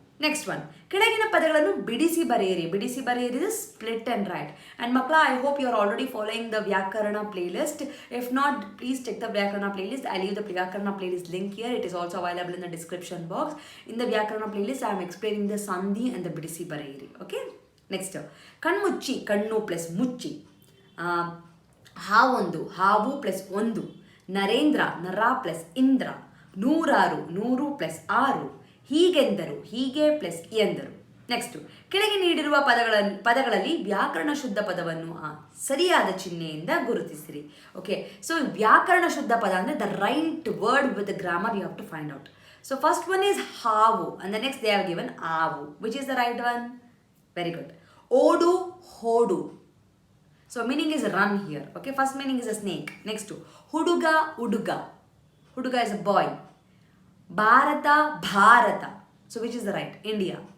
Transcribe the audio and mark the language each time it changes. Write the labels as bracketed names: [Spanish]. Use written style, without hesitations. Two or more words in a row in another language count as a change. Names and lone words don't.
[English] next one, [Kannada] ಕೆಳಗಿನ ಪದಗಳನ್ನು ಬಿಡಿಸಿ ಬರೆಯಿರಿ. ಬಿಡಿಸಿ ಬರೆಯಿರಿ [English] is split and write. And Makla, I hope you are already following the Vyakarana playlist. If not, please check the Vyakarana playlist. I leave the Vyakarana playlist link here. It is also available in the description box. In the Vyakarana playlist, I am explaining the Sandhi and the [Kannada] ಬಿಡಿಸಿ ಬರೆಯಿರಿ. [English] Okay? Next. [Kannada] ಕಣ್ಮುಚ್ಚಿ, ಕಣ್ಣು ಪ್ಲಸ್ ಮುಚ್ಚಿ. ಹಾವೊಂದು, ಹಾವು ಪ್ಲಸ್ ಒಂದು. ನರೇಂದ್ರ, ನರ ಪ್ಲಸ್ ಇಂದ್ರ. ನೂರಾರು, ನೂರು ಪ್ಲಸ್ ಆರು. ಹೀಗೆಂದರು, ಹೀಗೆ ಪ್ಲಸ್ ಎಂದರು. ನೆಕ್ಸ್ಟು, ಕೆಳಗೆ ನೀಡಿರುವ ಪದಗಳಲ್ಲಿ ವ್ಯಾಕರಣ ಶುದ್ಧ ಪದವನ್ನು ಸರಿಯಾದ ಚಿಹ್ನೆಯಿಂದ ಗುರುತಿಸಿರಿ. [English] Okay, so [Kannada] ವ್ಯಾಕರಣ ಶುದ್ಧ ಪದ ಅಂದರೆ [English] the right word with the grammar you have to find out. so first one is ಹಾವು and the next they have given ಆವು. Which is the right one? Very good. [Kannada] ಓಡು, ಹೋಡು. [English] So meaning is run here. Okay, first meaning is a snake. Next, [Kannada] ಹುಡುಗ, ಹುಡುಗ. ಹುಡುಗ [English] is a boy. Bharata, Bharata. So which is the right? India.